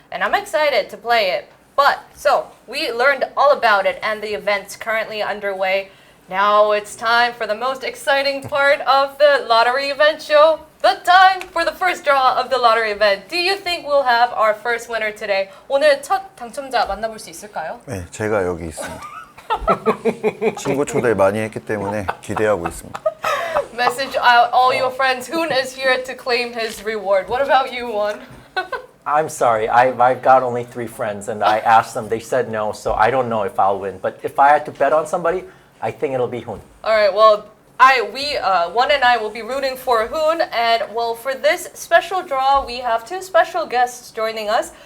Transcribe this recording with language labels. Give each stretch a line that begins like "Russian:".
English: And I'm excited to play it. But, so, we learned all about it and the events currently underway. Now it's time for the most exciting part of the lottery event show. The time for the first draw of the lottery event. Do you think we'll have our first winner today?
Korean: 오늘 첫 당첨자 만나볼 수 있을까요? 네, 제가 여기 있습니다. 친구 초대 많이 했기 때문에 기대하고 있습니다.
English: Message out all your friends. Hoon is here to claim his reward. What about you, Won? I'm sorry, I've got only 3 friends, and I asked them, they said no, so I don't know if I'll win. But if I had to bet on somebody, I think it'll be Hoon. All right, well, Won and I will be rooting for Hoon, and well, for this special draw, we have 2 special guests joining us.